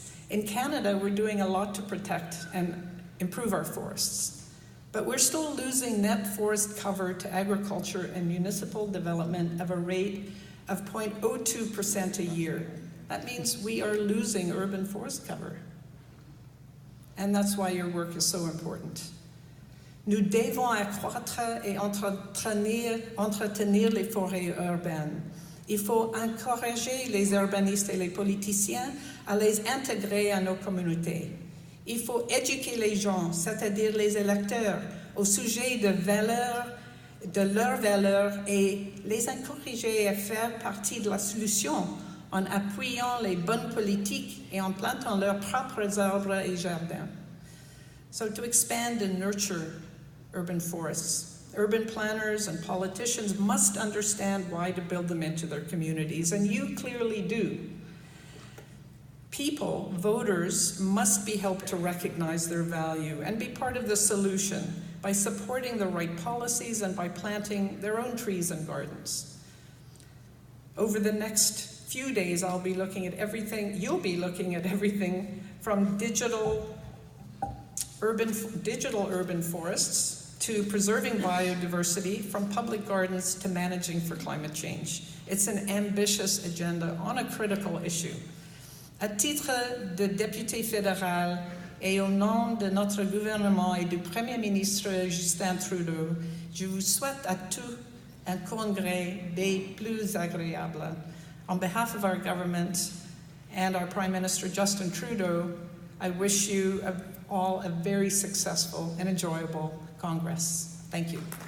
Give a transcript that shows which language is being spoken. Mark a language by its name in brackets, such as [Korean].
[English] In Canada, we're doing a lot to protect and improve our forests, but we're still losing net forest cover to agriculture and municipal development of a rate of 0.02% a year. That means we are losing urban forest cover. And that's why your work is so important. [French] Nous devons accroître et entretenir les forêts urbaines. Il faut encourager les urbanistes et les politiciens à les intégrer à nos communautés. Il faut éduquer les gens, c'est-à-dire les électeurs, au sujet de leurs valeurs et les encourager à faire partie de la solution en appuyant les bonnes politiques et en plantant leurs propres arbres et jardins. [English] So to expand and nurture urban forests, urban planners and politicians must understand why to build them into their communities, and you clearly do. People, voters, must be helped to recognize their value and be part of the solution by supporting the right policies and by planting their own trees and gardens. Over the next few days, I'll be looking at everything, you'll be looking at everything from digital urban forests to preserving biodiversity, from public gardens to managing for climate change. It's an ambitious agenda on a critical issue. [French] À titre de député fédéral et au nom de notre gouvernement et du Premier ministre Justin Trudeau, je vous souhaite à tous un congrès des plus agréables. [English] On behalf of our government and our Prime Minister Justin Trudeau, I wish you all a very successful and enjoyable Congress. Thank you.